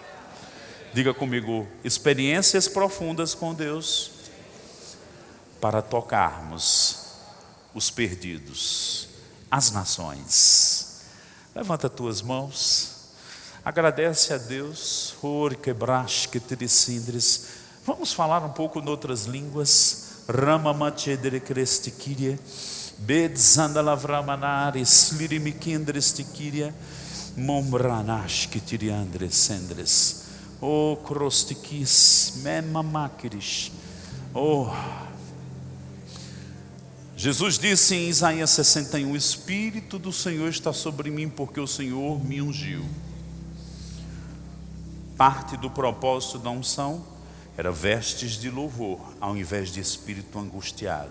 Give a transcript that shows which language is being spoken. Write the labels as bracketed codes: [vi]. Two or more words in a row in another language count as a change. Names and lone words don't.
[pt] Diga comigo, experiências profundas com Deus, para tocarmos os perdidos, as nações. Levanta tuas mãos, agradece a Deus. Vamos falar um pouco em outras línguas. Rama machedere crestiquiria, bedzandalavramanare, slirimiquindrestiquiria, mombranash kitiriandres sendres, o crostiquis, memamaquirish, Jesus disse em Isaías 61, o Espírito do Senhor está sobre mim, porque o Senhor me ungiu. Parte do propósito da unção era vestes de louvor, ao invés de espírito angustiado.